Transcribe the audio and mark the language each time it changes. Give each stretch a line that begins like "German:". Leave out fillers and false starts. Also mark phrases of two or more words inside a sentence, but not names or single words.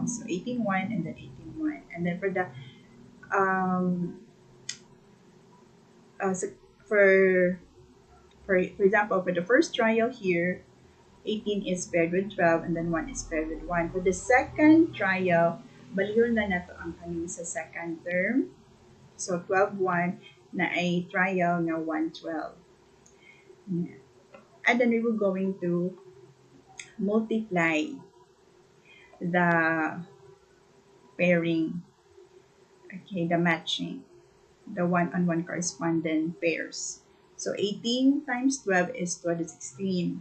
English: So 18, 1 and then 18, 1. And then for the so for example, for the first trial here, 18 is paired with 12 and then 1 is paired with 1. For the second trial,
Cebuano: balihon na nato ang kaning sa
English: second term. So 12, 1 na ay trial na 112. And then we will going to multiply the pairing, okay, the matching, the one-on-one correspondent pairs. So 18 times 12 is 216.